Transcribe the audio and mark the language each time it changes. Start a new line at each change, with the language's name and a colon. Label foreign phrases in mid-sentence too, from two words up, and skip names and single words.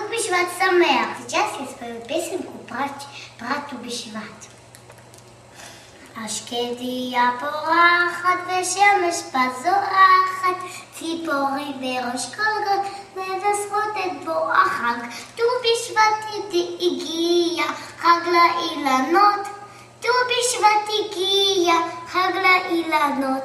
Hebrew: בשבט שמח.
Russian: Сейчас я спою песенку про ט"ו בשבט.
Hebrew: השקדיה פורחת ושמש בזורחת, ציפורים בראש כל גג מבשרות את בוא החג. ט"ו בשבט הגיע, חג לאילנות, ט"ו בשבט הגיע, חג לאילנות.